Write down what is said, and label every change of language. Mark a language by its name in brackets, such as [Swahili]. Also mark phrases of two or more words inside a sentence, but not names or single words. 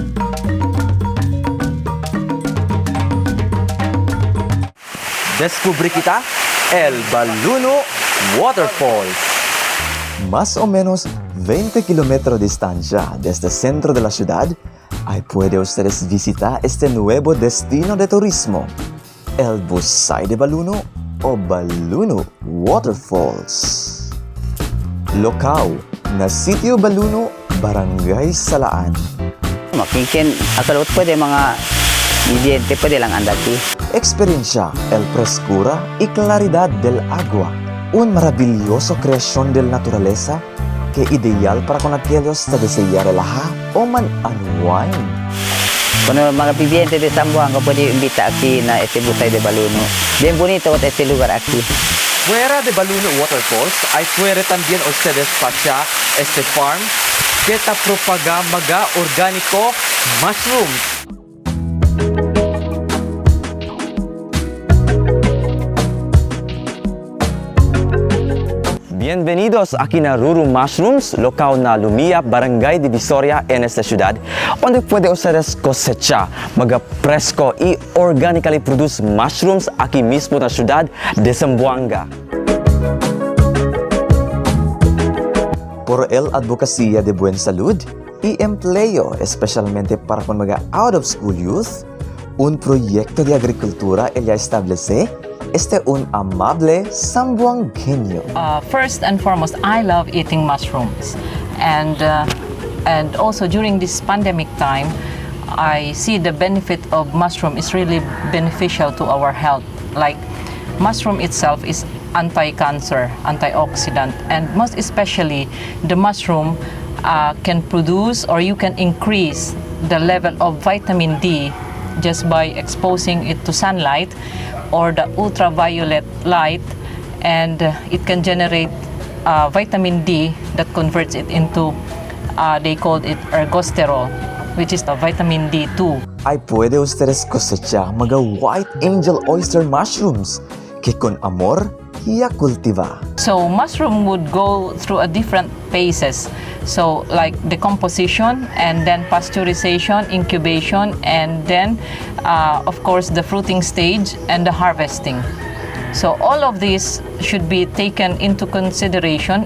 [Chavacano] Descubrí kita el Baluno Waterfalls. Más o menos 20 kilómetros de distancia desde el centro de la ciudad, ahí puede ustedes visitar este nuevo destino de turismo, el Busay de Baluno o Baluno Waterfalls. Local na Sitio Baluno, Barangay Salaan. Makinkin, akalot pwede mga idiente pwede lang andati. Experiencia el frescura y claridad del agua, un maravilloso creación de la naturaleza que ideal para con aquellos que desean relajar o man-unwind. Kung mga viviente de Zamboanga pwede imbita aquí na este Busay de Baluno. Bien bonito este lugar aquí. Fuera de Baluno Waterfalls, hay puede también ustedes pasar este farm que ta propaga maga orgánico mushrooms. Bienvenidos aquí na Ruru Mushrooms, local na Lumia, Barangay Divisoria en esta ciudad, donde puede ustedes cosechar mga fresco y [English] organically produced mushrooms [Chavacano] aquí mismo na ciudad de Zamboanga. Por el advocacia de buen salud y empleo, especialmente para con mga [English] out-of-school youth, [Chavacano] un proyecto de agricultura ella establece un amable zamboangueño. [English] First and foremost, I love eating mushrooms, and also during this pandemic time, I see the benefit of mushroom is really beneficial to our health. Like mushroom itself is anti-cancer, antioxidant, and most especially the mushroom can produce or you can increase the level of vitamin D just by exposing it to sunlight or the ultraviolet light, and it can generate vitamin D that converts it into, they called it ergosterol, which is the vitamin D2. [Chavacano] Ay puede ustedes cosechar mga [English] white angel oyster mushrooms [Chavacano] que con amor ya cultiva. [English] So mushroom would go through a different phases. So like decomposition and then pasteurization, incubation, and then of course the fruiting stage and the harvesting. So all of this should be taken into consideration.